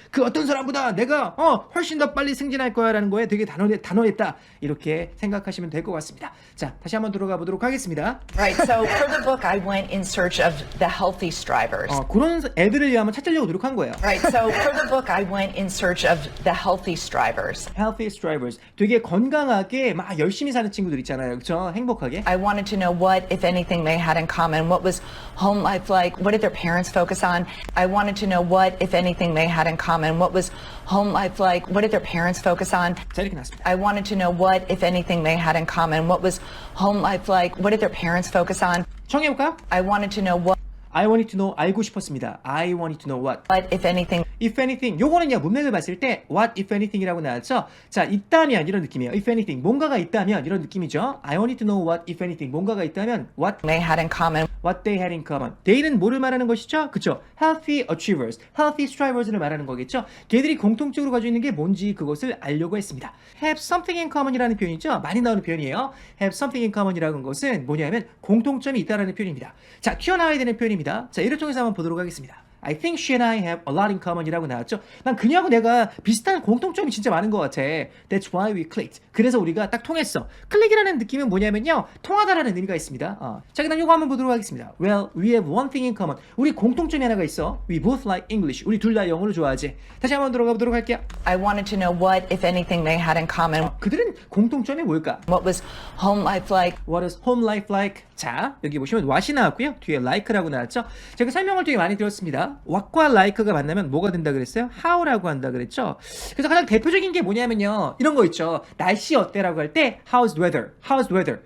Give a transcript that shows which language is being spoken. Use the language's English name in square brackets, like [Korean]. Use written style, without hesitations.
[Korean] 그 어떤 사람보다 내가 훨씬 더 빨리 승진할 거야라는 거에 되게 단호했다. 이렇게 생각하시면 될 것 같습니다. 자, 다시 한번 들어가 보도록 하겠습니다. [English] Right. So for the book, I went in search of the healthy strivers. [Korean] 그런 애들을 한번 찾으려고 노력한 거예요. [English] Right. So for the book, I went in search of the healthy strivers. healthy strivers. [Korean] 되게 건강하게 막 열심히 사는 친구들 있잖아요. 그렇죠? 행복하게. [English] I wanted to know what, if anything, they had in common. What was home life like? What did their parents focus on? I wanted to know what, if anything, they had in common. What was home life like? What did their parents focus on? [Korean] 자, 이렇게 나왔습니다. [English] I wanted to know what, if anything, they had in common. What was home life like? What did their parents focus on? [Korean] 청해볼까요? [English] I wanted to know what, I wanted to know, [Korean] 알고 싶었습니다. [English] I wanted to know what. if anything, [Korean] If anything, 요거는요 문맥을 봤을 때 [English] what if anything [Korean] 이라고 나왔죠. 자, 있다면 이런 느낌이에요. If anything, 뭔가가 있다면 이런 느낌이죠. [English] I wanted to know what if anything, [Korean] 뭔가가 있다면 [English] what they had in common. what they had in common. [Korean] They는 뭐를 말하는 것이죠? 그쵸? [English] Healthy achievers, healthy strivers를 [Korean] 말하는 거겠죠. 걔들이 공통적으로 가지고 있는 게 뭔지 그것을 알려고 했습니다. [English] Have something in common이라는 [Korean] 표현이죠. 많이 나오는 표현이에요. [English] Have something in common [Korean] 이라는 것은 뭐냐면 공통점이 있다라는 표현입니다. 자, 튀어나와야 되는 표현입니다. 자, 이를 통해서 한번 보도록 하겠습니다. [English] I think she and I have a lot in common이라고 [Korean] 나왔죠. 난 그녀하고 내가 비슷한 공통점이 진짜 많은 것 같아. [English] That's why we clicked. [Korean] 그래서 우리가 딱 통했어. 클릭이라는 느낌은 뭐냐면요, 통하다라는 의미가 있습니다. 자, 그다음 이거 한번 보도록 하겠습니다. [English] Well, we have one thing in common. [Korean] 우리 공통점이 하나가 있어. [English] We both like English. [Korean] 우리 둘 다 영어를 좋아하지. 다시 한번 들어가 보도록 할게요. I wanted to know what, if anything, they had in common. 그들은 공통점이 뭘까? [English] What was home life like? What is home life like? [Korean] 자, 여기 보시면 what이 나왔고요. 뒤에 like라고 나왔죠. 제가 설명을 되게 많이 드렸습니다. what과 like가 만나면 뭐가 된다 그랬어요? how라고 한다 그랬죠. 그래서 가장 대표적인 게 뭐냐면요, 이런 거 있죠. 날씨 어때라고 할 때 [English] how's the weather? How's the weather?